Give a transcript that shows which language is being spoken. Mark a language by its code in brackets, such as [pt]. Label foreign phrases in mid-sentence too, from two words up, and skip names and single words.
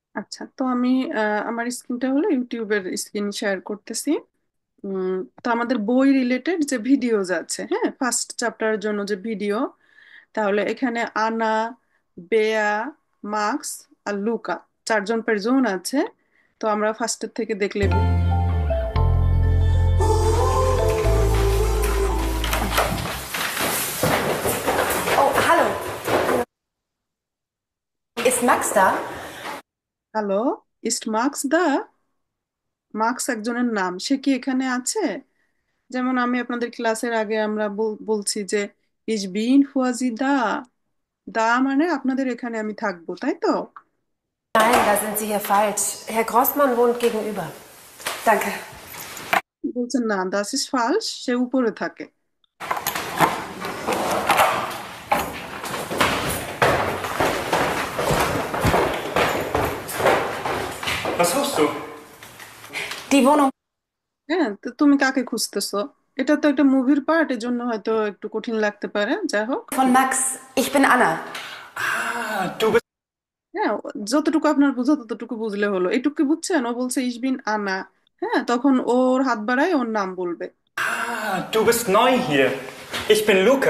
[bn] আচ্ছা, তো আমি আমার স্ক্রিনটা হলো ইউটিউবের স্ক্রিন শেয়ার করতেছি। তো আমাদের বই রিলেটেড যে ভিডিওজ আছে, হ্যাঁ, ফার্স্ট চ্যাপ্টারের জন্য যে ভিডিও, তাহলে এখানে আনা, বেয়া, মার্কস আর লুকা, চারজন পারজন আছে। তো আমরা ফার্স্টের থেকে দেখলে [de] Oh, hallo. Ist Max da? [bn] হ্যালো, [de] Ist Max da? [bn] মার্কস একজনের নাম, সে কি এখানে আছে? যেমন আমি আপনাদের ক্লাসের আগে আমরা বলছি যে [de] Ich bin für Sie da, [bn] দা মানে আপনাদের এখানে আমি থাকবো, তাই তো? [de] Nein, da sind Sie hier falsch. Herr Grossmann wohnt gegenüber. Danke. [bn] বলছেন না, [de] das ist falsch, [bn] সে উপরে থাকে। [de] Was suchst du? Die Wohnung. [bn] হ্যাঁ, তো তুমি কাকে খুঁজতেছো? এটা তো একটা মুভির পার্ট, এর জন্য হয়তো একটু কঠিন লাগতে পারে, যাই হোক। [de] Von Max. Ich bin Anna. Du bist. [bn] হ্যাঁ, যতটুকু আপনার বোঝা ততটুকু বুঝলে হলো। এইটুকু বুঝছেন? ও বলছে [de] Ich bin Anna, [bn] হ্যাঁ, তখন ওর হাত বাড়ায় ওর নাম বলবে। [de] Du bist neu hier. Ich bin Luca.